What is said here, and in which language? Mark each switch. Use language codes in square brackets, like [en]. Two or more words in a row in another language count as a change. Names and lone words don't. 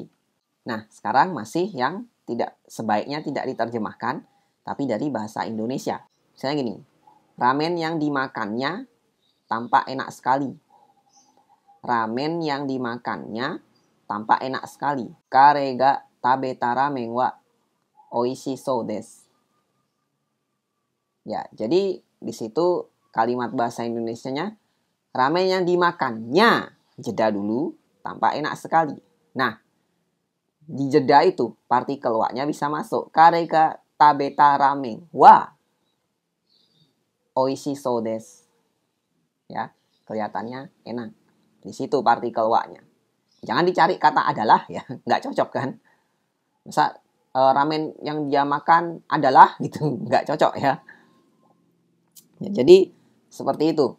[id] Nah, sekarang masih yang sebaiknya tidak diterjemahkan, tapi dari bahasa Indonesia. Misalnya gini, ramen yang dimakannya tampak enak sekali. Ramen yang dimakannya tampak enak sekali. [ja] 彼が食べたラーメンはおいしそうです. [id] Ya, jadi di situ kalimat bahasa Indonesianya ramen yang dimakannya, jeda dulu, tampak enak sekali. Nah, di jeda itu partikel wa-nya bisa masuk. [ja] 彼が食べたラーメンはおいしそうです. [id] Ya, kelihatannya enak. Di situ partikel wa-nya. Jangan dicari kata adalah ya, nggak cocok kan. Masa ramen yang dia makan adalah gitu, nggak cocok ya. Jadi seperti itu.